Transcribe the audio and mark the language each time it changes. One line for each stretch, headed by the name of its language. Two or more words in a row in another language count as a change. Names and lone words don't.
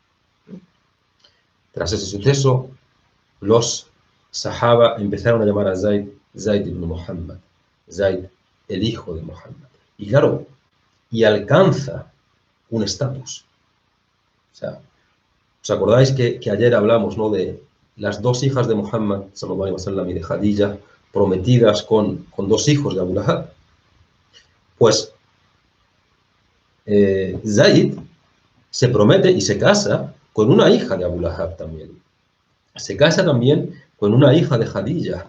Spanish: Tras ese suceso, los Sahaba empezaron a llamar a Zaid, Zaid ibn Muhammad, Zaid, el hijo de Muhammad. Y claro, y alcanza un estatus. O sea, ¿os acordáis que ayer hablamos, ¿no?, de las dos hijas de Muhammad
Arabic: صلى الله عليه وسلم
Spanish: y de Khadija prometidas con dos hijos de Abu Lahab? Pues Zaid se promete y se casa con una hija de Abu Lahab también. Se casa también con una hija de Khadija.